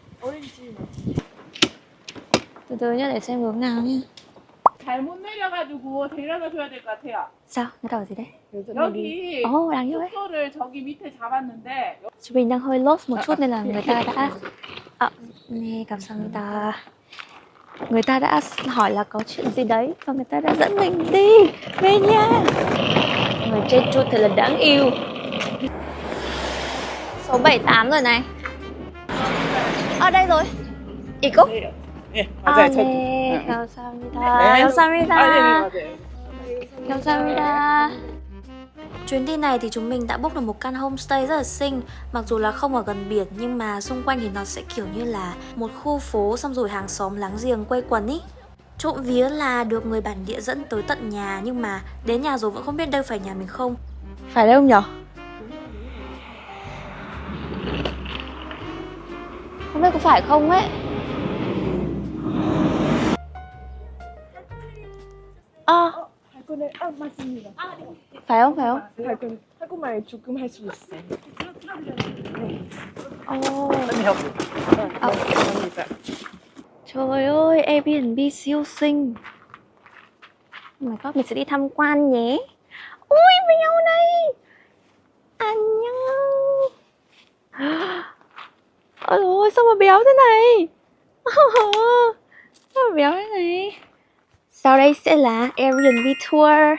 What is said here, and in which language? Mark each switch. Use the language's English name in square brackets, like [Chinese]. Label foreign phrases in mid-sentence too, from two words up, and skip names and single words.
[Vietnamese] Từ từ nhá, để xem hướng nào nhá. [Korean] 잘못 내려가지고 데려다 줘야 될 것 같아요. [Vietnamese] Sao? Nó đòi gì đấy? [Korean] 여기 [Vietnamese] Ồ, đáng yêu ấy. [Korean] 숙소를 저기 밑에 잡았는데 [Vietnamese] Chúng mình đang hơi lost một chút nên là người ta đã [Korean] 네, 감사합니다. [Vietnamese] Người ta đã hỏi là có chuyện gì đấy và người ta đã dẫn mình đi về nhà. Người trên chút thật là đáng yêu. Số 78 rồi này. Ở đây rồi. [Korean] 이거? 예, 아, 맞아요. 네, 감사합니다. 네. 감사합니다. 아, 네, 맞아요. 감사합니다. [Vietnamese] Chuyến đi này thì chúng mình đã book được một căn homestay rất là xinh. Mặc dù là không ở gần biển nhưng mà xung quanh thì nó sẽ kiểu như là một khu phố, xong rồi hàng xóm láng giềng quây quần ý. Trộm vía là được người bản địa dẫn tới tận nhà, nhưng mà đến nhà rồi vẫn không biết đây phải nhà mình không. Phải đây không nhở? Không biết có phải không ấy. [Korean] 발권을 맞습니다. [Vietnamese] Phải không? Phải không? [Korean] 발권 한국말 조금 할 수 있어요. [Vietnamese] Ồ. [Korean] 감사합니다. [Vietnamese] Trời ơi, Airbnb siêu xinh. [English] Oh my god, [Vietnamese] mình sẽ đi tham quan nhé. Ui, mèo này. 안녕. Ôi ôi, sao mà béo thế này? Sao mà béo thế này? Sau đây sẽ là Airbnb tour.